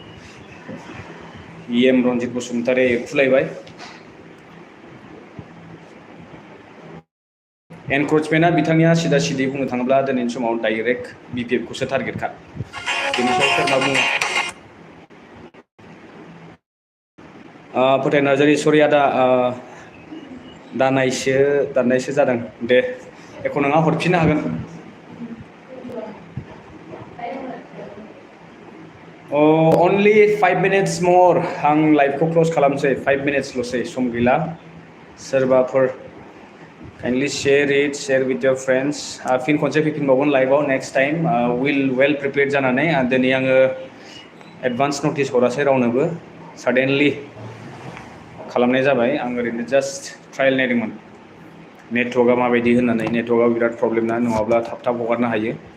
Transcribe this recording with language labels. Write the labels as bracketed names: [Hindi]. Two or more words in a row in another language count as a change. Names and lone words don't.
[Bodo] EM रन्जित बसुमतारी एरखुलायबाय एनक्रचमेन्टआ बिथांनिया सिदा सिदि बुंनो थाङोब्ला दिनैनि समाव डाइरेक्ट BPF खौसो टारगेटखा बेनि सायाव सोरबा बुङो फोथाय नार्जारि सरि आदा दाननायसो जादों दे एख' नङा हरफिननो हागोन [English] only 5 minutes more [Bodo] आं लाइभखौ क्लोज खालामसै 5 मिनिट्सल'सै सम गैला सोरबाफोर [English] kindly share with your friends [Bodo] फिन खनसे फैफिनबावगोन लाइभआव [English] next time well prepared [Bodo] जानानै दिनै आङो [English] advance notice [Bodo] हरासै रावनोबो साडेनलि खालामनाय जाबाय आं ओरैनो [English] just trial [Bodo] नायदोंमोन नेटवर्कआ माबायदि होननानै नेटवर्कआव बिराद प्रब्लेम ना नङाब्ला थाब थाब हगारनो हायो